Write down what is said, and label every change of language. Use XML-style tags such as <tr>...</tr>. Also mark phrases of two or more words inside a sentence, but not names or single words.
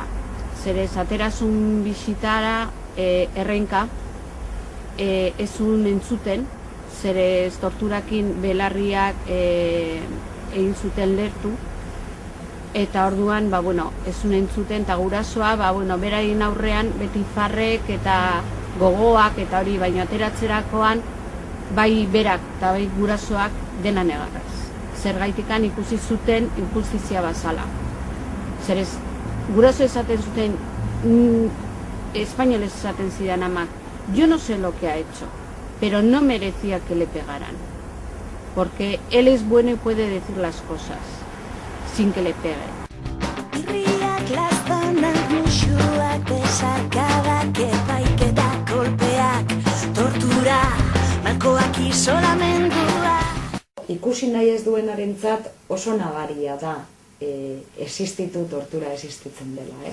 <eu>Zerez, aterazun bisitara errenka ezun entzuten, zerez torturakin belarriak egin zuten lertu, eta orduan, ezun entzuten, eta gurasoa, beraien aurrean beti farrek eta gogoak eta hori, baina ateratzerakoan, bai berak eta bai gurasoak dena negarraz. Zergaitikan ikusi zuten injustizia bazala. Zerez, guraso esaten zuten, espainolez esaten zidan amak,</eu> <es>yo no sé lo que ha hecho, pero no merecía que le pegaran, porque él es bueno y puede decir las cosas sin que le peguen.</es> <eu>Herriak lastonak musuak, besarkadak, epaiketak, kolpeak, tortura, malkoak isolamendua. Ikusi nahi ez duenarentzat oso nabaria da existitu tortura existitzen dela, ez?</eu>